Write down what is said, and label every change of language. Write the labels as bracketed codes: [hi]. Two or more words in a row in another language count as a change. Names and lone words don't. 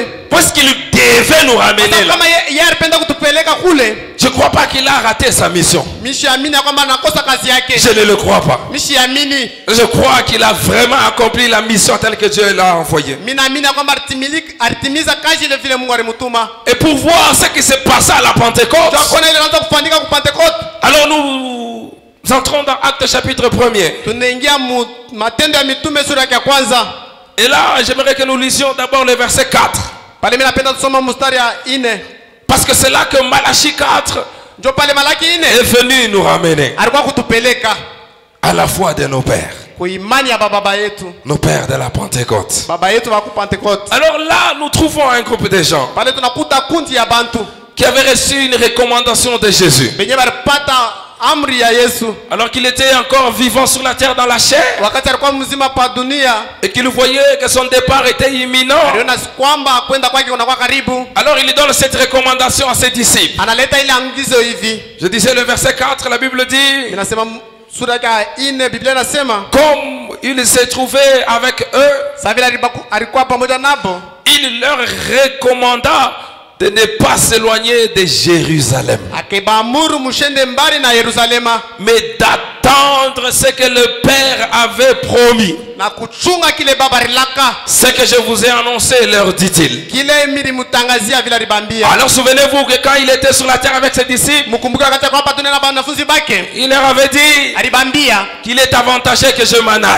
[fr] parce qu'il devait nous ramener là, [sw] kama yeye anapenda kutupeleka kule, [fr] je ne crois pas qu'il a raté sa mission. [sw] mishiamini kwamba anakosa kazi yake. [fr] Je ne le crois pas. [sw] Mishiamini [fr] Je crois qu'il a vraiment accompli la mission telle que Dieu l'a envoyée. [sw] minaamini kwamba alitimiza kazi ile vile Mungu alimtuma. [fr] Et pour voir ce qui s'est passé à la Pentecôte, [sw] Tunaona ile anaanza kufanyika kwa Pentecote. [fr] alors nous entrons dans Actes chapitre 1er. [sw] Tunaingia matendo ya mitume sura ya kwanza. [fr] Et là, j'aimerais que nous lisions d'abord le verset 4. [sw] Pale mimi napenda tusoma mstari ya 4. [fr] Parce que c'est là que Malachie 4 [sw] Ndio pale Malaki 4 [fr] est venu nous ramener [sw] alikuwa kutupeleka [fr] à la foi de nos pères. [sw] kwa imani ya baba yetu. [fr] Nos pères de la Pentecôte. [sw] Baba yetu wa Pentecote. [fr] Alors là, nous trouvons un groupe de gens [sw] Pale tunakuta kundi ya bantu [fr] qui avaient reçu une recommandation de Jésus. [sw] benye balipata amri ya Yesu [fr] Alors qu'il était encore vivant sur la terre dans la chair [sw] wakati alikuwa mzima pa dunia. [fr] et qu'il voyait que son départ était imminent. [sw] Aliona kwamba kwenda kwake kunakuwa karibu. [fr] Alors il donne cette recommandation à ses disciples. [sw] Analeta ile angizo hivi. [fr] Je disais le verset 4, la Bible dit, [sw] Inasema sura ya 4 Biblia inasema [fr] comme il s'est trouvé avec eux, [sw] sasa vile alikuwa pamoja nabo, [fr] il leur recommanda de ne pas s'éloigner de Jérusalem, [sw] akibamuru mshende mbali na Yerusalema, [fr] mais d'attendre d'attendre ce que le Père avait promis. Ce que je vous ai annoncé, leur dit-il. Alors souvenez-vous que quand il était sur la terre avec ses disciples, il leur avait dit qu'il est avantageux que je m'en aille.